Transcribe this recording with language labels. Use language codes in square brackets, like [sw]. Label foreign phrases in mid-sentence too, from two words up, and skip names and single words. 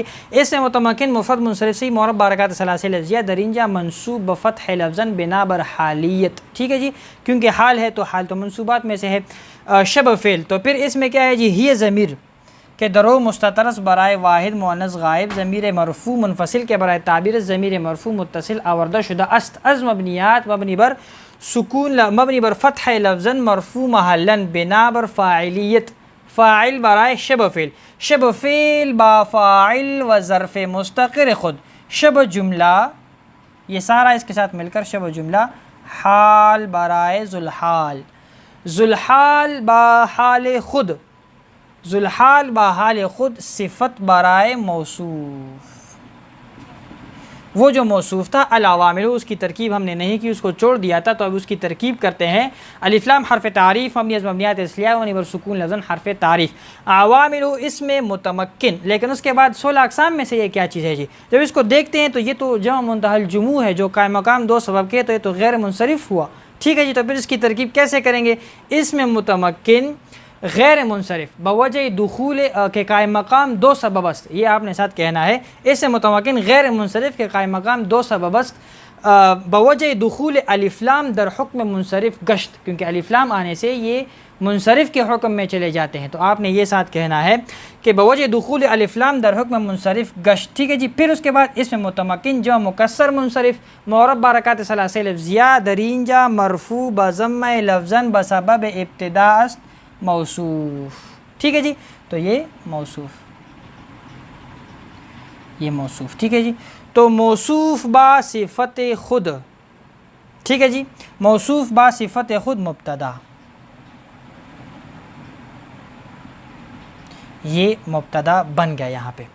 [fa] اس میں متمکن مفرد منصرف صحیح معرب بحرکات ثلاثہ لفظیہ درینجہ منصوب بفتح لفظاً بنا بر حالیت، [ur] ٹھیک ہے جی، کیونکہ حال ہے تو حال تو منصوبات میں سے ہے۔ شبہ فعل تو پھر اس میں کیا ہے جی؟ [fa] ہی ضمیر [ur] کہ درو مستترس [fa] برائے واحد مؤنث غائب ضمیر مرفوع منفصل کے برائے تعبیر ضمیر مرفوع متصل آوردہ شدہ است از مبنیات مبنی بر سکون مبنی بر فتح لفظاً مرفوع محلاً بنا بر فاعلیت، فاعل برائے شبہ فعل، شبہ فعل با فاعل و ظرف مستقر خود، شبہ جملہ یہ سارا اس کے ساتھ مل کر شبہ جملہ حال برائے ذوالحال، ذوالحال با حال خود، ذوالحال با حال خود صفت برائے موصوف، [ur] وہ جو موصوف تھا العوامل، اس کی ترکیب ہم نے نہیں کی، اس کو چھوڑ دیا تھا، تو اب اس کی ترکیب کرتے ہیں۔ [fa] الف لام حرف تعریف، مبنی از مبنیات اصلیہ، ونی بر سکون لفظاً حرف تعریف، عوامل اسم متمکن، [ur] لیکن اس کے بعد 16 اقسام میں سے یہ کیا چیز ہے جی؟ جب اس کو دیکھتے ہیں تو یہ تو جمع منتہی الجموع ہے جو قائم مقام دو سبب کے، تو یہ تو غیر منصرف ہوا، ٹھیک ہے جی۔ تو پھر اس کی ترکیب کیسے کریں گے؟ [fa] اسم متمکن غیر منصرف بوجہ دخول کے قائم مقام دو سبب است، [ur] یہ آپ نے ساتھ کہنا ہے، [fa] اس متمکن غیر منصرف کے قائم مقام دو سبب است بوجہ دخول الف لام در حکم منصرف گشت، [ur] کیونکہ الف لام آنے سے یہ منصرف کے حکم میں چلے جاتے ہیں، تو آپ نے یہ ساتھ کہنا ہے کہ [fa] بوجہ دخول الف لام در حکم منصرف گشت، [ur] ٹھیک ہے جی۔ پھر اس کے بعد [fa] اسم متمکن جو مکسر منصرف معرب برکات ثلاثہ لفظیہ درینجا مرفوع بضمہ لفظاً بسبب ابتداء است موصوف، [ur] ٹھیک ہے جی۔ تو یہ موصوف، ٹھیک ہے جی۔ تو [fa] موصوف با صفت خود، [ur] ٹھیک ہے جی، [fa] موصوف با صفت خود مبتدا، [ur] یہ مبتدا بن گیا یہاں پہ۔